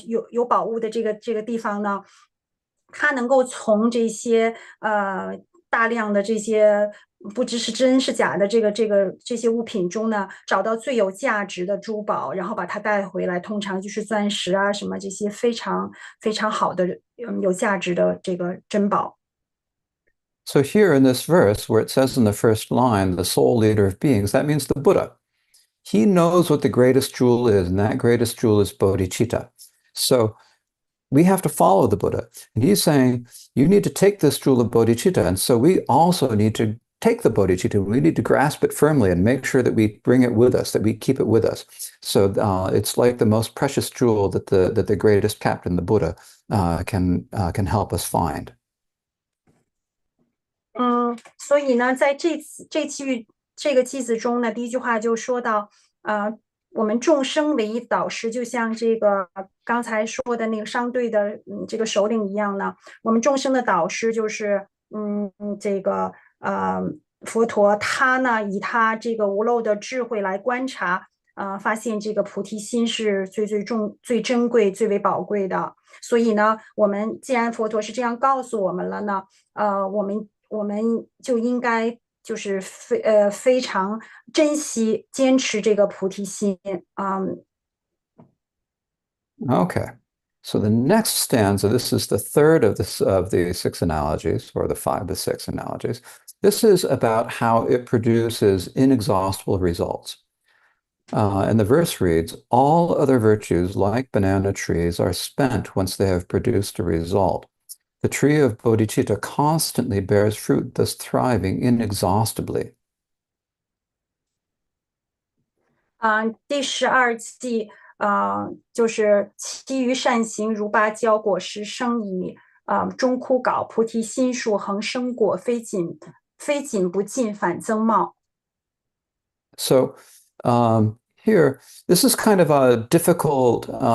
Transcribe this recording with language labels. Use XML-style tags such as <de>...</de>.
<zh>有宝物的这个地方呢，他能够从这些大量的这些不知是真是假的这些物品中呢，找到最有价值的珠宝，然后把它带回来，通常就是钻石啊什么这些非常非常好的有价值的这个珍宝。</zh> <en>So here in this verse, where it says in the first line, the sole leader of beings, that means the Buddha. He knows what the greatest jewel is, and that greatest jewel is bodhicitta. So we have to follow the Buddha. And he's saying, you need to take this jewel of bodhicitta. And so we also need to take the bodhicitta. We need to grasp it firmly and make sure that we bring it with us, that we keep it with us. So it's like the most precious jewel that the greatest captain, the Buddha, can help us find.</en> <zh>所以呢，在这个句子中呢，第一句话就说到，我们众生为导师，就像这个刚才说的那个商队的这个首领一样呢，我们众生的导师就是这个佛陀，他呢以他这个无漏的智慧来观察，发现这个菩提心是最珍贵、最为宝贵的。所以呢，既然佛陀是这样告诉我们了呢，我们就应该就是非常珍惜、坚持这个菩提心。</zh> <en>Okay. So the next stanza, this is the third of the six analogies, or the six analogies. This is about how it produces inexhaustible results. And the verse reads, all other virtues, like banana trees, are spent once they have produced a result. The tree of bodhicitta constantly bears fruit, thus thriving inexhaustibly.</en> <zh>第12季就是其余善行如芭蕉果实生矣，终枯槁，菩提心树恒生果，非仅不尽，反增茂。</zh> <en>So here, this is kind of a difficult</en>